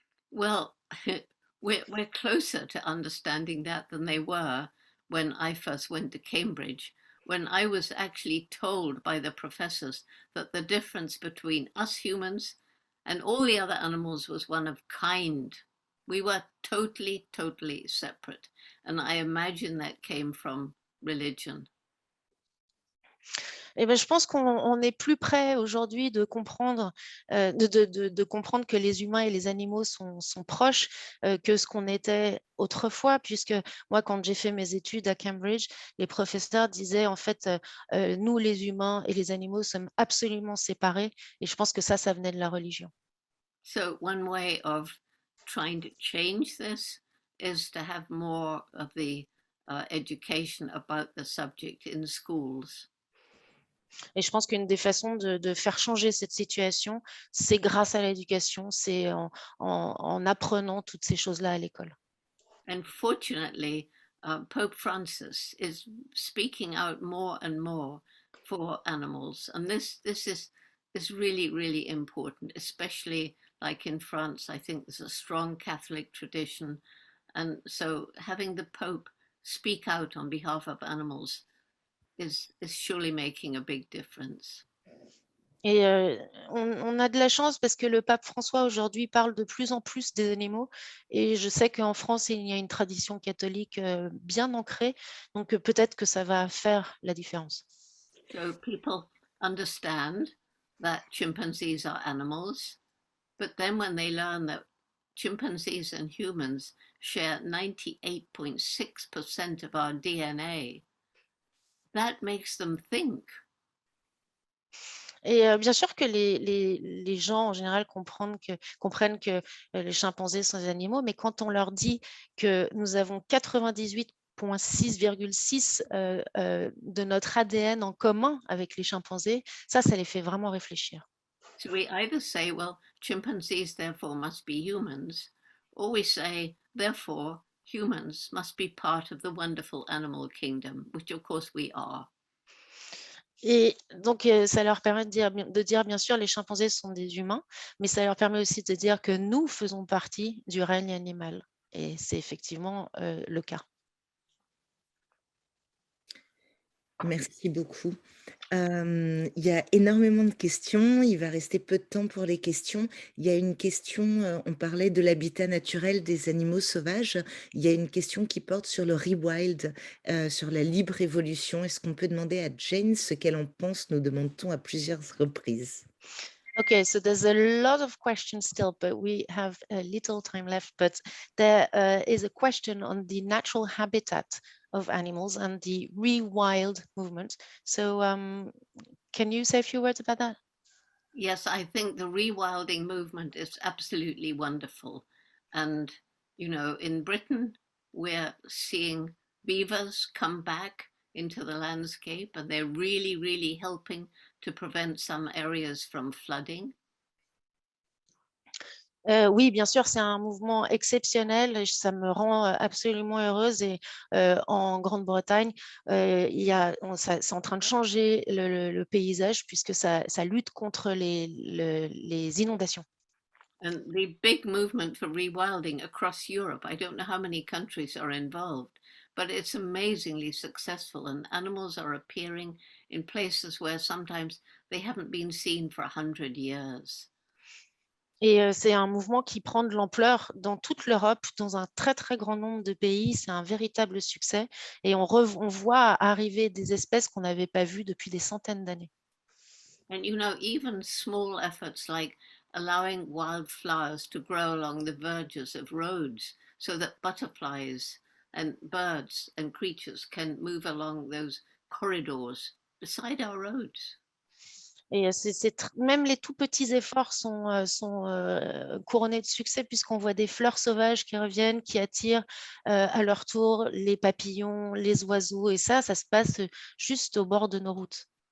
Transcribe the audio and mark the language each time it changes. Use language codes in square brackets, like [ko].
[en] Well, we're closer to understanding that than they were when I first went to Cambridge, when I was actually told by the professors that the difference between us humans and all the other animals was one of kind. We were totally, totally separate. And I imagine that came from religion. [fr] Eh ben, je pense qu'on est plus près aujourd'hui de comprendre, de comprendre que les humains et les animaux sont proches que ce qu'on était autrefois, puisque moi, quand j'ai fait mes études à Cambridge, les professeurs disaient en fait, nous, les humains et les animaux sommes absolument séparés, et je pense que ça venait de la religion. [en] So one way of trying to change this is to have more of the education about the subject in schools. [fr] Et je pense qu'une des façons de faire changer cette situation, c'est grâce à l'éducation, c'est en apprenant toutes ces choses-là à l'école. [en] And fortunately, Pope Francis is speaking out more and more for animals, and this is really, really important, especially like in France. I think there's a strong Catholic tradition, and so having the Pope speak out on behalf of animals is surely making a big difference. [fr] Et on a de la chance parce que le pape François aujourd'hui parle de plus en plus des animaux. Et je sais qu'en France, il y a une tradition catholique bien ancrée. Donc peut-être que ça va faire la différence. [en] So people understand that chimpanzees are animals, but then when they learn that chimpanzees and humans share 98.6% of our DNA, that makes them think. [fr] Et bien sûr que les gens en général comprennent que les chimpanzés sont des animaux, mais quand on leur dit que nous avons 98,6,6 de notre ADN en commun avec les chimpanzés, ça les fait vraiment réfléchir. [en] So we either say, well, chimpanzees therefore must be humans, or we say, therefore, humans must be part of the wonderful animal kingdom, which of course we are. [fr] Et donc, ça leur permet de dire, bien sûr, les chimpanzés sont des humains, mais ça leur permet aussi de dire que nous faisons partie du règne animal. Et c'est effectivement le cas. Merci beaucoup. Il y a énormément de questions. Il va rester peu de temps pour les questions. Il y a une question, on parlait de l'habitat naturel des animaux sauvages. Il y a une question qui porte sur le rewild, sur la libre évolution. Est-ce qu'on peut demander à Jane ce qu'elle en pense? Nous demande-t-on à plusieurs reprises. [en] Okay, so there's a lot of questions still, but we have a little time left. But there is a question on the natural habitat of animals and the rewild movement. So can you say a few words about that? Yes, I think the rewilding movement is absolutely wonderful. And, you know, in Britain, we're seeing beavers come back into the landscape, and they're really, really helping to prevent some areas from flooding. [fr] Oui, bien sûr, c'est un mouvement exceptionnel et ça me rend absolument heureuse. Et en Grande-Bretagne, c'est en train de changer le paysage puisque ça lutte contre les inondations. [en] And the big movement for rewilding across Europe, I don't know how many countries are involved, but it's amazingly successful, and animals are appearing in places where sometimes they haven't been seen for 100 years. [fr] Et c'est un mouvement qui prend de l'ampleur dans toute l'Europe, dans un très, très grand nombre de pays. C'est un véritable succès. Et on voit arriver des espèces qu'on n'avait pas vues depuis des centaines d'années. [en] And you know, even small efforts like allowing wildflowers to grow along the verges of roads so that butterflies and birds and creatures can move along those corridors beside our roads. [fr] Et même les tout petits efforts sont couronnés de succès puisqu'on voit des fleurs sauvages qui reviennent, qui attirent à leur tour les papillons, les oiseaux. Et ça se passe juste au bord de nos routes.